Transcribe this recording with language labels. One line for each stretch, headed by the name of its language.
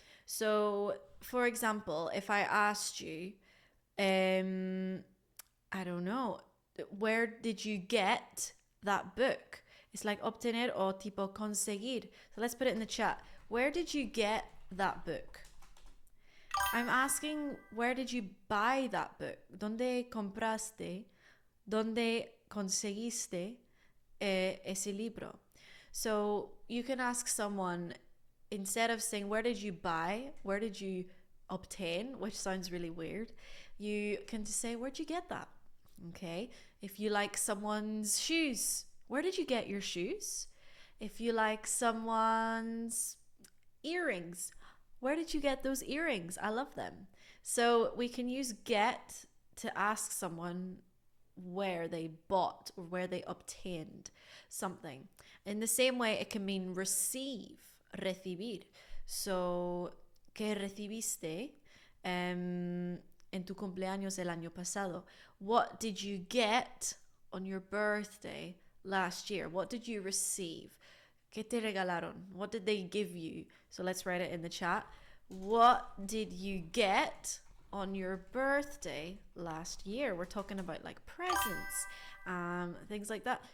English: So, for example, if I asked you, I don't know, where did you get that book? It's like
Spanish: obtener o tipo conseguir.
English: So let's put it in the chat. Where did you get that book? I'm asking, where did you buy that book?
Spanish: ¿Dónde compraste? ¿Dónde conseguiste ese libro?
English: So you can ask someone, instead of saying, where did you buy? Where did you obtain? Which sounds really weird. You can just say, where'd you get that? Okay. If you like someone's shoes, where did you get your shoes? If you like someone's earrings, where did you get those earrings? I love them. So we can use get to ask someone where they bought or where they obtained something. In the same way, it can mean receive, recibir.
Spanish: So, ¿qué recibiste en tu cumpleaños el año pasado?
English: What did you get on your birthday last year? What did you receive?
Spanish: ¿Qué te regalaron?
English: What did they give you? So let's write it in the chat. What did you get on your birthday last year? We're talking about like presents, things like that.